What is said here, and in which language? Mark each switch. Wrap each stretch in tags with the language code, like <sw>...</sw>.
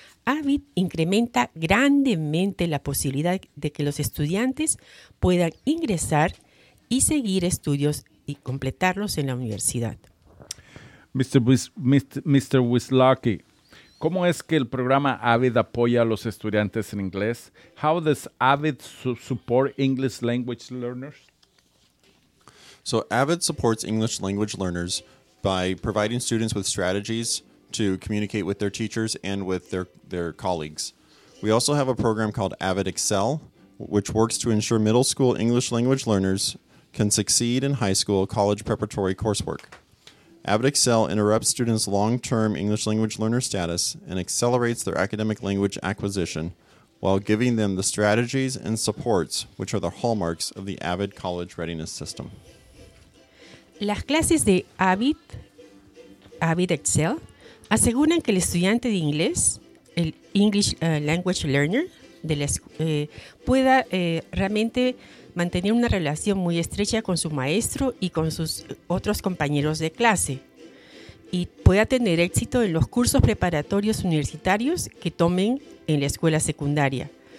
<es>AVID incrementa grandemente la posibilidad de que los estudiantes puedan ingresar y seguir estudios y completarlos en la universidad. Mr. Wislocki, ¿Cómo es que el programa AVID apoya a los estudiantes en inglés?</es> <en>How does AVID support English language learners? So AVID supports English language learners by providing students with strategies to communicate with their teachers and with their colleagues. We also have a program called AVID Excel, which works to ensure middle school English language learners can succeed in high school college preparatory coursework. AVID Excel interrupts students' long-term English language learner status and accelerates their academic language acquisition while giving them the strategies and supports which are the hallmarks of the AVID College Readiness System.</en> <es>Las clases de AVID Excel aseguran que el estudiante de inglés, el</es> <en>English language learner,</en> <es>de la, pueda realmente mantener una relación muy estrecha con su maestro y con sus otros compañeros de clase y pueda tener éxito en los cursos preparatorios universitarios que tomen en la escuela secundaria.</es>